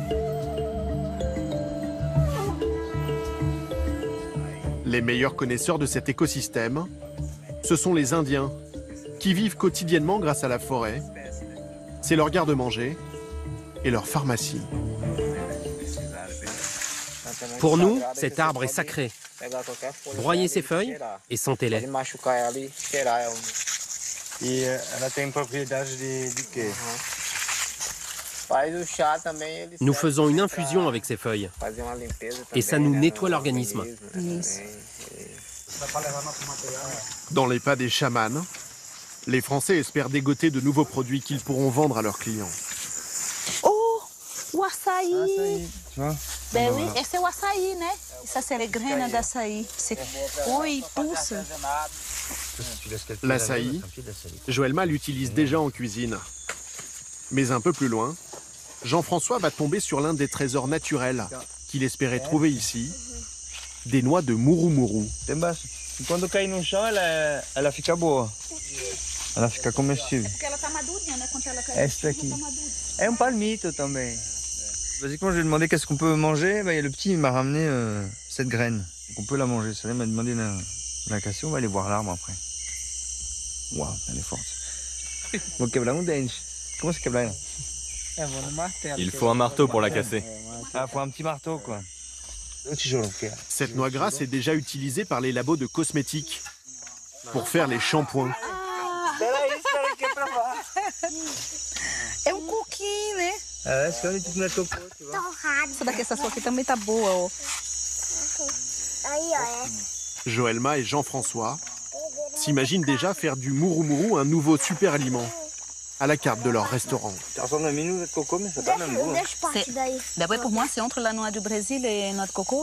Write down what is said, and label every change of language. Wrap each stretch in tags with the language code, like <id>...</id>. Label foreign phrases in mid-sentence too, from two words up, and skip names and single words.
<fr>Les meilleurs connaisseurs de cet écosystème, ce sont les Indiens, qui vivent quotidiennement grâce à la forêt. C'est leur garde-manger et leur pharmacie. Pour nous, cet arbre est sacré. Broyez ses feuilles et sentez-les.</fr> <pt>E ela tem propriedade de quê?</pt> <fr>Nous faisons une infusion avec ces feuilles et ça nous nettoie l'organisme. Dans les pas des chamans, les Français espèrent dégoter de nouveaux produits qu'ils pourront vendre à leurs clients.</fr> <pt>Oh, o açaí!</pt> <fr>Tu vois? Ben oui, et c'est</fr> <pt>o açaí,</pt> <fr>né? Ça, c'est les graines d'açaí. C'est où il pousse. L'açaï, Joëlma l'utilise déjà en cuisine. Mais un peu plus loin, Jean-François va tomber sur l'un des trésors naturels qu'il espérait trouver ici, des noix de muru-muru.</fr> <pt>Quando cair no chão, ela fica boa. Ela fica comestível. Porque ela tá madurinha, né? Quando ela cai, Essa aqui. É um palmito também.</pt> <fr>Basiquement, je lui ai demandé qu'est-ce qu'on peut manger. Et le petit il m'a ramené cette graine. Donc on peut la manger. Ça, il m'a demandé la casser. On va aller voir l'arbre après. Waouh, elle est forte.</fr> <pt>Vou quebrar dente.</pt> <fr>Comment c'est quebrar là? Il faut un marteau pour la casser. Ah, faut un petit marteau quoi. Cette noix grasse est déjà utilisée par les labos de cosmétiques pour faire les shampoings.</fr> <pt>É coquinho, né? Essa daqui, essa sua aqui também tá boa, ó.</pt> <fr>Joëlma et Jean-François s'imaginent déjà faire du muru-muru un nouveau super aliment à la carte de leur restaurant. D'abord, pour moi, c'est entre la noix du Brésil et la noix de coco.</fr>